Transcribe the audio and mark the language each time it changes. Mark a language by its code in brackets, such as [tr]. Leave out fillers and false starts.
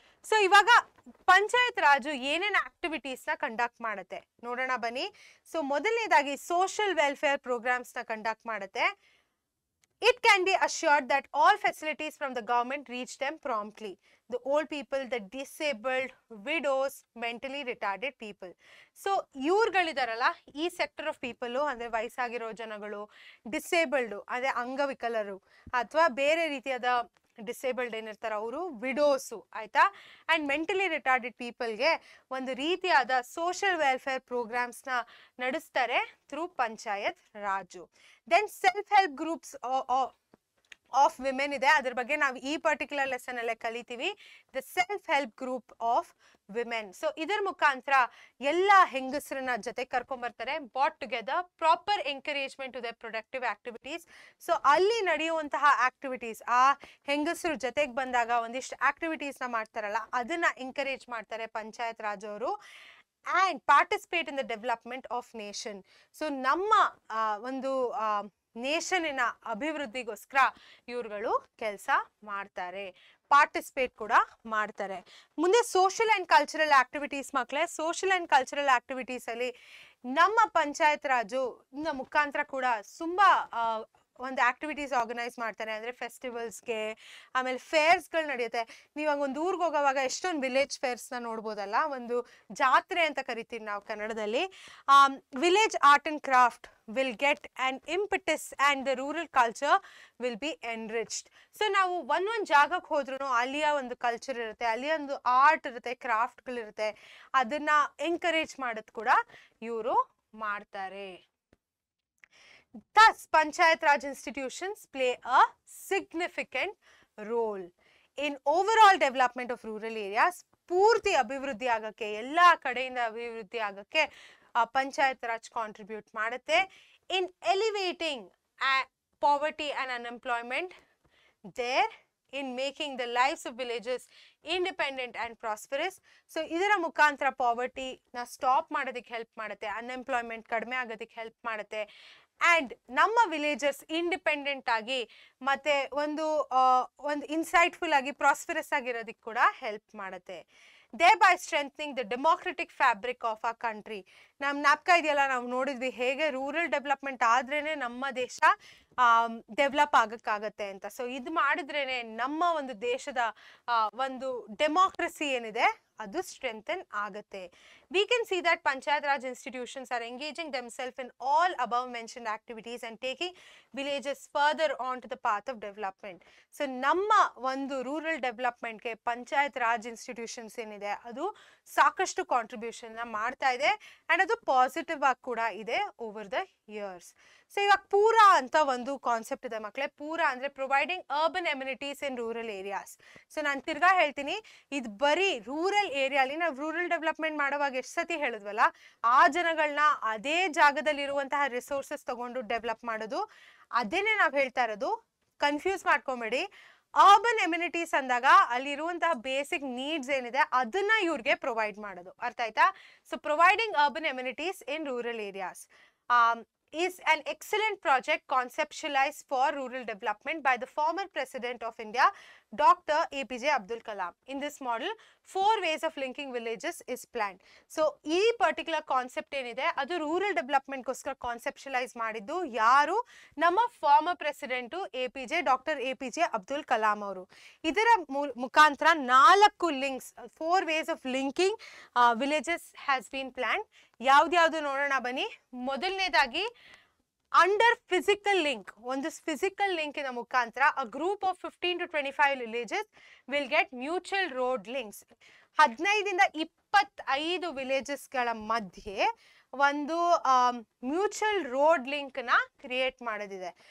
[kn] So ಇವಾಗ ಪಂಚಾಯತ್ ರಾಜು ಏನೇನು activities ನ ಕಂಡಕ್ಟ್ ಮಾಡುತ್ತೆ ನೋಡೋಣ ಬನ್ನಿ. ಸೊ ಮೊದಲನೇದಾಗಿ ಸೋಷಿಯಲ್ ವೆಲ್ಫೇರ್ ಪ್ರೋಗ್ರಾಮ್ಸ್ ನ ಕಂಡಕ್ಟ್ ಮಾಡುತ್ತೆ. [en] It can be assured that all facilities from the government reach them promptly. The old people, the disabled, widows, mentally retarded people. [kn] So ಇವ್ರುಗಳಿದಾರಲ್ಲ, ಈ ಸೆಕ್ಟರ್ ಆಫ್ ಪೀಪಲ್ ಅಂದ್ರೆ ವಯಸ್ಸಾಗಿರೋ ಜನಗಳು, disabled ಅದೇ ಅಂಗವಿಕಲರು ಅಥವಾ ಬೇರೆ ರೀತಿಯಾದ ಡಿಸೇಬಲ್ಡ್ ಏನಿರ್ತಾರ ಅವರು ವಿಡೋಸು, ಆಯ್ತಾ? ಅಂಡ್ ಮೆಂಟಲಿ ರಿಟಾರ್ಡೆಡ್ ಪೀಪಲ್ಗೆ ಒಂದು ರೀತಿಯಾದ ಸೋಷಿಯಲ್ ವೆಲ್ಫೇರ್ ಪ್ರೋಗ್ರಾಮ್ಸ್ ನ ನಡೆಸ್ತಾರೆ through panchayat Raju. Then self help groups of women ಇದೆ, ಅದ್ರ ಬಗ್ಗೆ ನಾವು ಈ ಪರ್ಟಿಕ್ಯುಲರ್ ಲೆಸನ್ ಅಲ್ಲೇ ಕಲಿತೀವಿ. [en] The self help group of women. [kn] So ಇದರ ಮುಖಾಂತರ ಎಲ್ಲ ಹೆಂಗಸರನ್ನ ಜೊತೆ ಕರ್ಕೊಂಡ್ ಬರ್ತಾರೆ, [en] Bought together, proper encouragement to the productive activities. [kn] So ಅಲ್ಲಿ ನಡೆಯುವಂತಹ ಆಕ್ಟಿವಿಟೀಸ್, ಆ ಹೆಂಗಸರು ಜೊತೆಗೆ ಬಂದಾಗ ಒಂದಿಷ್ಟು ಆಕ್ಟಿವಿಟೀಸ್ ನ ಮಾಡ್ತಾರಲ್ಲ, ಅದನ್ನ ಎಂಕರೇಜ್ ಮಾಡ್ತಾರೆ ಪಂಚಾಯತ್ ರಾಜ್ ಅವರು. [en] and participate in the development of nation. [kn] So ನಮ್ಮ ಒಂದು ನೇಷನಿನ ಅಭಿವೃದ್ಧಿಗೋಸ್ಕರ ಇವ್ರುಗಳು ಕೆಲಸ ಮಾಡ್ತಾರೆ, ಪಾರ್ಟಿಸಿಪೇಟ್ ಕೂಡ ಮಾಡ್ತಾರೆ. ಮುಂದೆ ಸೋಷಿಯಲ್ ಅಂಡ್ ಕಲ್ಚರಲ್ ಆಕ್ಟಿವಿಟೀಸ್ ಮಕ್ಕಳೇ. ಸೋಷಿಯಲ್ ಅಂಡ್ ಕಲ್ಚರಲ್ ಆಕ್ಟಿವಿಟೀಸ್ ಅಲ್ಲಿ ನಮ್ಮ ಪಂಚಾಯತ್ ರಾಜು ಮುಖಾಂತರ ಕೂಡ ತುಂಬಾ ಒಂದು ಆಕ್ಟಿವಿಟೀಸ್ ಆರ್ಗನೈಸ್ ಮಾಡ್ತಾರೆ, ಅಂದ್ರೆ ಫೆಸ್ಟಿವಲ್ಸ್ಗೆ, ಆಮೇಲೆ ಫೇರ್ಸ್ಗಳು ನಡೆಯುತ್ತೆ. ನೀವಾಗ ಒಂದು ಊರಿಗೆ ಹೋಗೋವಾಗ ಎಷ್ಟೊಂದು ವಿಲೇಜ್ ಫೇರ್ಸ್ನ ನೋಡ್ಬೋದಲ್ಲ, ಒಂದು ಜಾತ್ರೆ ಅಂತ ಕರಿತೀವಿ ನಾವು ಕನ್ನಡದಲ್ಲಿ. [en] Village art and craft will get an impetus and the rural culture will be enriched. [kn] So ನಾವು ಒಂದೊಂದು ಜಾಗಕ್ಕೆ ಹೋದ್ರೂ ಅಲ್ಲಿಯ ಒಂದು ಕಲ್ಚರ್ ಇರುತ್ತೆ, ಅಲ್ಲಿಯ ಒಂದು ಆರ್ಟ್ ಇರುತ್ತೆ, ಕ್ರಾಫ್ಟ್ಗಳಿರುತ್ತೆ, ಅದನ್ನ ಎಂಕರೇಜ್ ಮಾಡೋದು ಕೂಡ ಇವರು ಮಾಡ್ತಾರೆ. [en] Thus, Panchayat Raj institutions play a significant role in overall development of rural areas. [kn] ಪೂರ್ತಿ ಅಭಿವೃದ್ಧಿ ಆಗಕ್ಕೆ, ಎಲ್ಲ ಕಡೆಯಿಂದ ಅಭಿವೃದ್ಧಿ ಆಗಕ್ಕೆ ಪಂಚಾಯತ್ ರಾಜ್ ಕಾಂಟ್ರಿಬ್ಯೂಟ್ ಮಾಡುತ್ತೆ. [en] In elevating poverty and unemployment there, in making the lives of villages independent and prosperous. [kn] So ಇದರ ಮುಖಾಂತರ ಪಾವರ್ಟಿ ನ ಸ್ಟಾಪ್ ಮಾಡೋದಕ್ಕೆ ಹೆಲ್ಪ್ ಮಾಡುತ್ತೆ, ಅನ್ಎಂಪ್ಲಾಯ್ಮೆಂಟ್ ಕಡಿಮೆ ಆಗೋದಕ್ಕೆ ಹೆಲ್ಪ್ ಮಾಡುತ್ತೆ, ಅಂಡ್ ನಮ್ಮ ವಿಲೇಜರ್ಸ್ ಇಂಡಿಪೆಂಡೆಂಟ್ ಆಗಿ ಮತ್ತೆ ಒಂದು ಇನ್ಸೈಟ್ಫುಲ್ ಆಗಿ ಪ್ರಾಸ್ಪರಸ್ ಆಗಿರೋದಕ್ಕೆ ಕೂಡ ಹೆಲ್ಪ್ ಮಾಡುತ್ತೆ. [en] thereby strengthening the democratic fabric of our country. [kn] ನಮ್ಮ ಜ್ಞಾಪಕ ಇದೆಯಲ್ಲ, ನಾವು ನೋಡಿದ್ವಿ ಹೇಗೆ ರೂರಲ್ ಡೆವಲಪ್ಮೆಂಟ್ ಆದ್ರೇನೆ ನಮ್ಮ ದೇಶ ಡೆವಲಪ್ ಆಗಕ್ಕಾಗತ್ತೆ ಅಂತ. ಸೊ ಇದು ಮಾಡಿದ್ರೇನೆ ನಮ್ಮ ಒಂದು ದೇಶದ ಒಂದು ಡೆಮೋಕ್ರಸಿ ಏನಿದೆ ಅದು ಸ್ಟ್ರೆಂಥನ್ ಆಗತ್ತೆ. [en] We can see that Panchayat Raj institutions are engaging themselves in all above mentioned activities and taking villages further on to the path of development. [kn] So ನಮ್ಮ ಒಂದು ರೂರಲ್ ಡೆವಲಪ್ಮೆಂಟ್ಗೆ ಪಂಚಾಯತ್ ರಾಜ್ ಇನ್ಸ್ಟಿಟ್ಯೂಷನ್ಸ್ ಏನಿದೆ ಅದು ಸಾಕಷ್ಟು ಕಾಂಟ್ರಿಬ್ಯೂಷನ್ ಮಾಡ್ತಾ ಇದೆ, ಅಂಡ್ ಅದು positive ಆಗಿ ಕೂಡ ಇದೆ [en] Over the years. [kn] ಸೊ ಇವಾಗ ಪೂರಾ ಅಂತ ಒಂದು ಕಾನ್ಸೆಪ್ಟ್ ಇದೆ ಮಕ್ಕಳೇ. ಪೂರಾ ಅಂದ್ರೆ [en] Providing urban amenities in rural areas. [kn] So ನಾನು ತಿರ್ಗಾ ಹೇಳ್ತೀನಿ, ಇದು ಬರೀ ರೂರಲ್ ಏರಿಯಾಲಿ ನಾವು ರೂರಲ್ ಡೆವಲಪ್ಮೆಂಟ್ ಮಾಡುವಾಗ ಎಷ್ಟು ಸತಿ ಹೇಳಿದ್ವಲ್ಲ, ಆ ಜನಗಳನ್ನ ಅದೇ ಜಾಗದಲ್ಲಿ ಇರುವಂತಹ ರಿಸೋರ್ಸಸ್ ತಗೊಂಡು ಡೆವಲಪ್ ಮಾಡೋದು, ಅದೇನೆ ನಾವು ಹೇಳ್ತಾ ಇರೋದು. ಕನ್ಫ್ಯೂಸ್ ಮಾಡ್ಕೊಂಬೇಡಿ. ಅರ್ಬನ್ ಎಮ್ಯುನಿಟೀಸ್ ಅಂದಾಗ ಅಲ್ಲಿರುವಂತಹ ಬೇಸಿಕ್ ನೀಡ್ಸ್ ಏನಿದೆ ಅದನ್ನ ಇವ್ರಿಗೆ ಪ್ರೊವೈಡ್ ಮಾಡೋದು, ಅರ್ಥ ಆಯ್ತಾ? [en] So providing urban amenities in rural areas is an excellent project conceptualized for rural development by the former President of India, Dr. APJ Abdul Kalam. In this model, 4 ways of linking villages is planned. [kn] So, ee particular concept enide adu rural development goskara conceptualize ಮಾಡಿದ್ದು ಯಾರು? ನಮ್ಮ former President APJ Dr. APJ Abdul Kalam ಅವರು. ಇದರ ಮುಖಾಂತರ [en] 4 links, 4 ways of linking villages has been planned. [kn] ಯಾವ್ದು ನೋಡೋಣ ಬನ್ನಿ. ಮೊದಲನೇದಾಗಿ [en] under physical link, [kn] ಒಂದು ಫಿಸಿಕಲ್ ಲಿಂಕಿನ ಮುಖಾಂತರ [en] A group of 15 to 25 villages will get mutual road links. [kn] 15 ಇಂದ 25 ವಿಲೇಜಸ್ಗಳ ಮಧ್ಯೆ ಒಂದು ಮ್ಯೂಚುವಲ್ ರೋಡ್ ಲಿಂಕ್ ನ ಕ್ರಿಯೇಟ್ ಮಾಡೋದಿದೆ.